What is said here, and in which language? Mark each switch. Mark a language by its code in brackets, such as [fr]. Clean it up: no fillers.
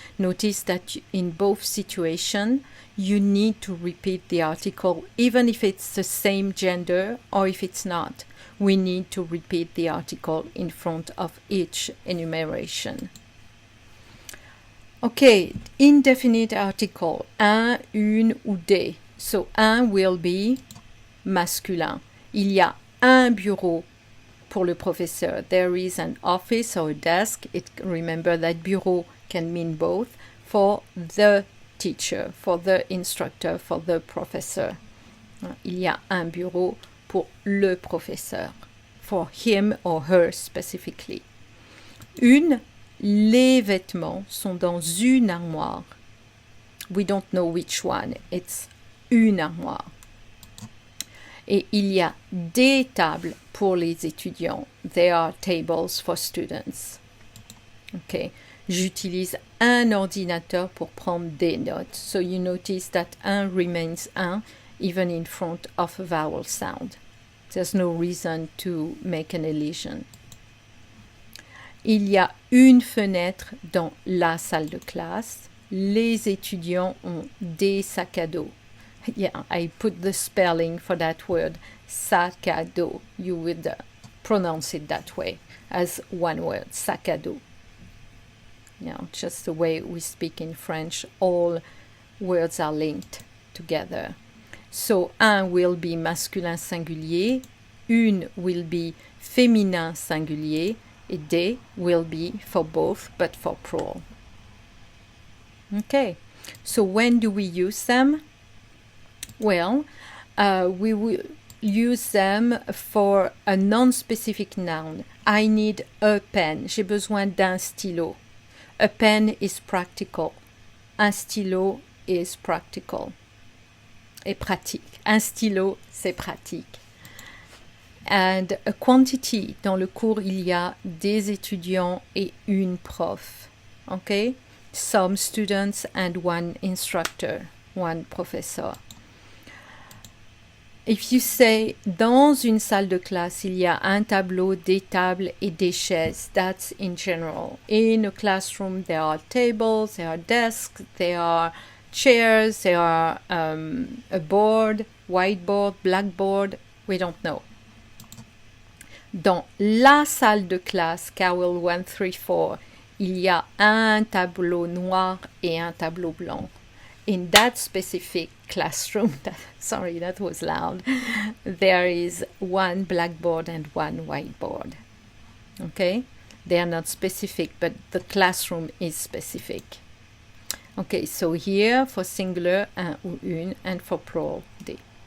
[en] Notice that in both situations, you need to repeat the article, even if it's the same gender or if it's not. We need to repeat the article in front of each enumeration. Ok, indefinite article, un, une ou des. So un will be masculin. [fr] Il y a un bureau pour le professeur. [en] There is an office or a desk. Remember that bureau can mean both. For the teacher, for the instructor, for the professor. [fr] Il y a un bureau pour le professeur. [en] For him or her specifically. [fr] Les vêtements sont dans une armoire. [en] We don't know which one. [fr] It's une armoire. Et il y a des tables pour les étudiants. [en] There are tables for students. Okay. [fr] J'utilise un ordinateur pour prendre des notes. [en] So you notice that un remains un even in front of a vowel sound. There's no reason to make an elision. [fr] Il y a une fenêtre dans la salle de classe. Les étudiants ont des sacs à dos. [en] Yeah, I put the spelling for that word, sac à dos. You would pronounce it that way, as one word, sac à dos. Yeah, just the way we speak in French, all words are linked together. So, un will be masculin singulier, une will be féminin singulier, et des will be for both, but for plural. Okay, so when do we use them? Well, we will use them for a non-specific noun. I need a pen. [fr] J'ai besoin d'un stylo. [en] A pen is practical. Un stylo is practical. [fr] Et pratique. Un stylo, c'est pratique. [en] And a quantity. [fr] Dans le cours, il y a des étudiants et une prof. [en] Okay? Some students and one instructor, one professor. If you say, [fr] dans une salle de classe, il y a un tableau, des tables et des chaises, [en] that's in general. In a classroom, there are tables, there are desks, there are chairs, there are a board, whiteboard, blackboard, we don't know. [fr] Dans la salle de classe, Cowell 134, il y a un tableau noir et un tableau blanc. [en] In that specific classroom, sorry, that was loud, there is one blackboard and one whiteboard. Okay? They are not specific, but the classroom is specific. Okay, so here for singular, un ou une, and for plural, des.